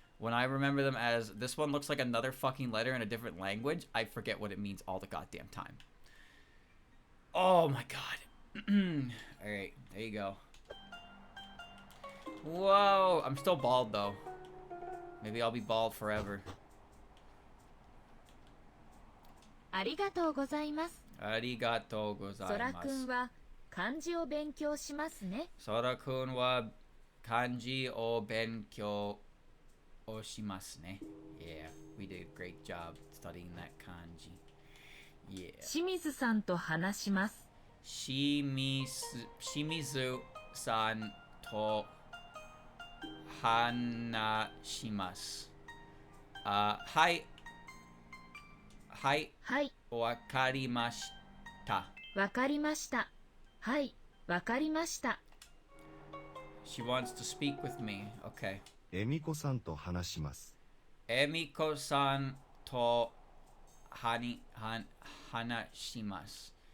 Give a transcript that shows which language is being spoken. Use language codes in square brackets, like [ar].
[en] When I remember them as, this one looks like another fucking letter in a different language, I forget what it means all the goddamn time. Oh my god. Alright, there you go. Whoa, I'm still bald though. Maybe I'll be bald forever. [ja] ありがとうございます。ありがとうございそらます。くんは漢字を勉強しますね。そらくんは漢字を勉強をしますね。 [en] Yeah, we did a great job studying that kanji. Yeah. [ja] 清水さんと話します。清水さんと話します。はい。はい。はい、わかりました。わかりました。はい、わかりました。 [en] She wants to speak with me. Okay. [ja] 恵美子さんと話します。恵美子さんと話します。